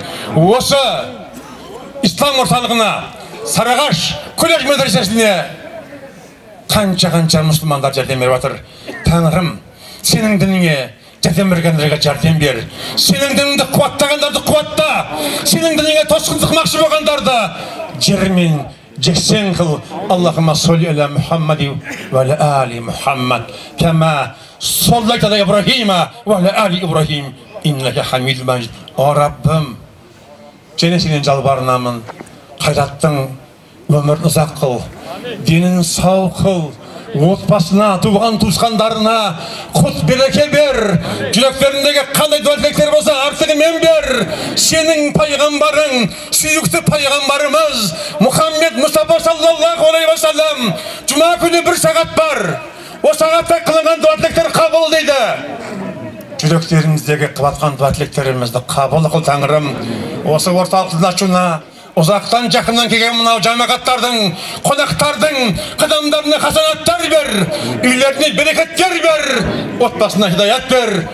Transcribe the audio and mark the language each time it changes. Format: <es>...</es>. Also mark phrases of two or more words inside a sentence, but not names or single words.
<kk>Осы ислам орталығына, Сарыағаш колледж медресесіне қанша мұсылмандар жәрдем беріп жатыр. Тәңірім, сенің дініңе жәрдем бергендерге жәрдем бер. Сенің дініңді қуаттағандарды қуатта. Сенің дініңе тосқындық мақшы болғандарды жермен жексен қыл.</kk> <ar>اللهم صل على محمد وعلى آل محمد كما صليت على إبراهيم وعلى آل إبراهيم إنك حميد مجيد.</ar> <kk>О Раббым, және сенен жалбарынамын. Қайраттың өмірін ұзақ қыл, денін сау қыл, отбасына, туған туысқандарына құт береке бер. Жүректеріндегі қандай дуа-тілектер болса, артығымен бер. Сенің пайғамбарың, сүйікті пайғамбарымыз Мұхаммед Мұстафа</kk> <ar>صلى الله عليه وسلم,</ar> <kk>жұма күні 1 сағат бар. О сағатта қылынған дуа-тілектер қабыл дейді. Жүректеріміздегі қылатқан дуа-тілектерімізді қабыл қыл, Тәңірім. Осы орталықтың ашуына ұзақтан жақыннан келген мынау жамағаттардың, қонақтардың қадамдарына хасанаттар бер, үйлеріне берекеттер бер, отбасына хидаят бер.</kk>